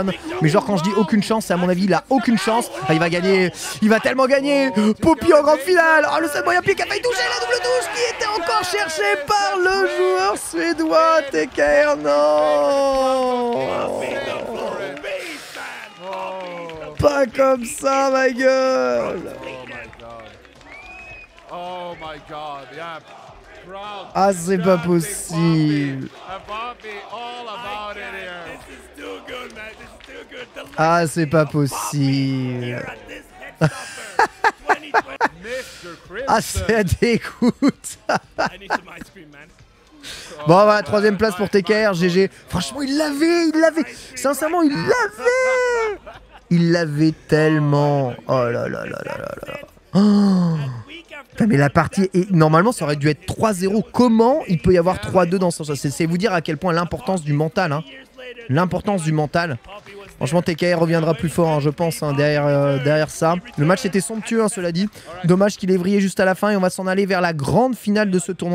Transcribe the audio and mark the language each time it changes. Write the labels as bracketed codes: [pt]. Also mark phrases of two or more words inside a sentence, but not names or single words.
[fr] Mais genre quand je dis aucune chance, c'est à mon avis il a aucune chance. Ah, il va gagner, il va tellement gagner. Poppy en grande finale. Oh, le seul moyen pied qui a failli toucher, la double touche qui était encore cherchée par le joueur suédois TKR. Non, pas comme ça ma gueule. [en] Oh my god, yeah. [fr] Ah c'est pas possible. Ah c'est pas possible. Ah c'est dégoûte. Bon voilà, troisième place pour TKR, GG. Franchement il l'avait. Sincèrement il l'avait tellement. Oh là là là là là là. Oh. Mais la partie, et normalement ça aurait dû être 3-0. Comment il peut y avoir 3-2 dans ce sens? C'est vous dire à quel point l'importance du mental. Hein. L'importance du mental. Franchement TKR reviendra plus fort hein, je pense hein, derrière ça. Le match était somptueux hein, cela dit. Dommage qu'il ait vrillé juste à la fin et on va s'en aller vers la grande finale de ce tournoi.